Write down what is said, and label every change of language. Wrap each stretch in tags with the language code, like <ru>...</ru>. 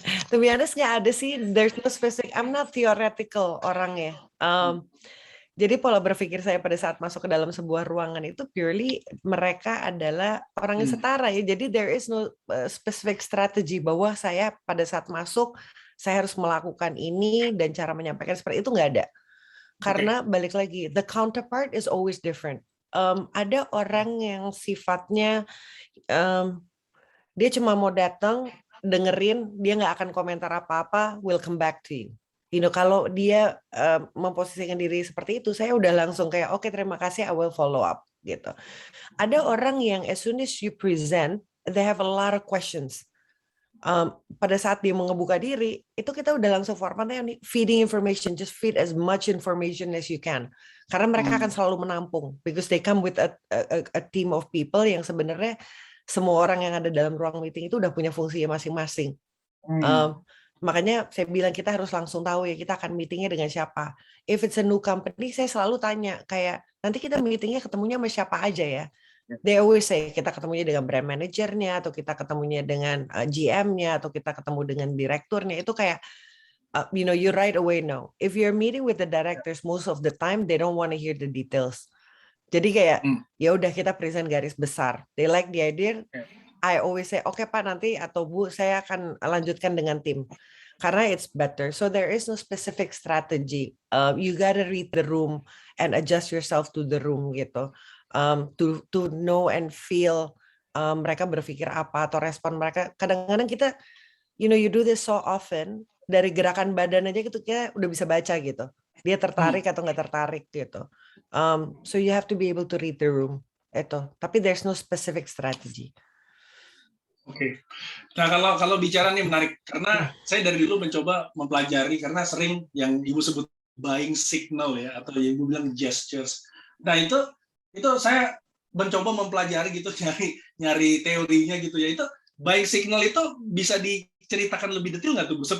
<en>To be honest,</en> <id>nggak ada sih.</id> <en>There's no specific. I'm not theoretical</en> <id>orangnya. Jadi pola berpikir saya pada saat masuk ke dalam sebuah ruangan itu</id> <en>purely</en> <id>mereka adalah orang yang setara ya. Jadi</id> <en>there is no specific strategy</en> <id>bahwa saya pada saat masuk saya harus melakukan ini dan cara menyampaikan seperti itu, nggak ada. Karena balik lagi,</id> <en>the counterpart is always different.</en> <id>Ada orang yang sifatnya dia cuma mau datang, dengerin, dia nggak akan komentar apa-apa,</id> <en>will come back to you. You know,</en> <id>kalau dia memposisikan diri seperti itu, saya udah langsung kayak, oke, terima kasih,</id> <en>I will follow up</en> <id>gitu. Ada orang yang</id> <en>as soon as you present, they have a lot of questions.</en> <id>Pada saat dia mau ngebuka diri, itu kita udah langsung formatnya nih,</id> <en>feeding information, just feed as much information as you can.</en> <id>Karena mereka akan selalu menampung,</id> <en>because they come with a team of people</en> <id>yang sebenarnya semua orang yang ada dalam ruang meeting itu udah punya fungsinya masing-masing. Makanya saya bilang kita harus langsung tahu ya kita akan meetingnya dengan siapa.</id> <en>If it's a new company,</en> <id>saya selalu tanya kayak nanti kita meetingnya ketemunya sama siapa aja ya.</id> <en>They always say</en> <id>kita ketemunya dengan brand manajernya atau kita ketemunya dengan GM-nya atau kita ketemu dengan direkturnya. Itu kayak</id> <en>you know, you right away know. If you're meeting with the directors, most of the time they don't want to hear the details.</en> <id>Jadi kayak ya udah kita present garis besar.</id> <en>They like the idea. I always say,</en> <id>oke Pak, nanti atau Bu, saya akan lanjutkan dengan tim. Karena</id> <en>it's better. So there is no specific strategy. You gotta read the room and adjust yourself to the room gitu. To know and feel</en> <id>mereka berpikir apa atau respon mereka. Kadang-kadang kita,</id> <en>you know, you do this so often,</en> <id>dari gerakan badan aja gitu kita udah bisa baca gitu. Dia tertarik atau nggak tertarik gitu.</id> <en>So you have to be able to read the room.</en> <id>Itu. Tapi</id> <en>there's no specific strategy.</en> <id>Oke. Nah, kalau bicara nih menarik karena saya dari dulu mencoba mempelajari karena sering yang Ibu sebut buying signal ya atau yang Ibu bilang gestures. Nah, itu saya mencoba mempelajari gitu nyari teorinya gitu ya. Itu buying signal itu bisa diceritakan lebih detail nggak tuh, Bu?</id>